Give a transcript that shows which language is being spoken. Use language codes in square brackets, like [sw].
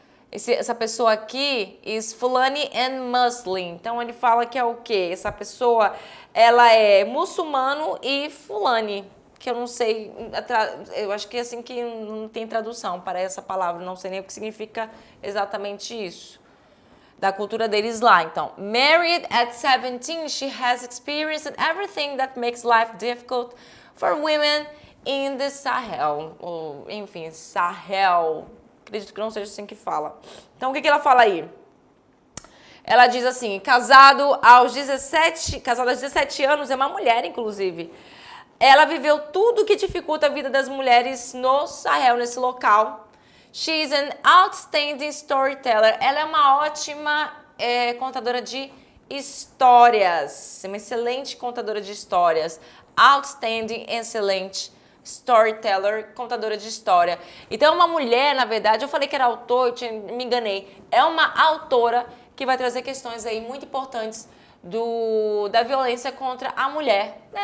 [pt] Essa pessoa aqui [en] is Fulani and Muslim. [pt] Então ele fala que é o quê? Essa pessoa, ela é muçulmano e Fulani, que eu não sei, eu acho que é assim que não tem tradução para essa palavra, não sei nem o que significa exatamente isso. Da cultura deles lá. [en] Então, married at 17, she has experienced everything that makes life difficult for women in the Sahel. [pt] Ou, enfim, Sahel. Acredito que não seja assim que fala. Então, o que ela fala aí? Ela diz assim, casado aos 17 anos, é uma mulher, inclusive. Ela viveu tudo que dificulta a vida das mulheres no Sahel, nesse local. [en] She's an outstanding storyteller. [pt] Ela é uma ótima contadora de histórias. Uma excelente contadora de histórias. Outstanding, excelente storyteller, contadora de história. Então, uma mulher, na verdade, eu falei que era autor, me enganei. É uma autora que vai trazer questões aí muito importantes da violência contra a mulher. Né?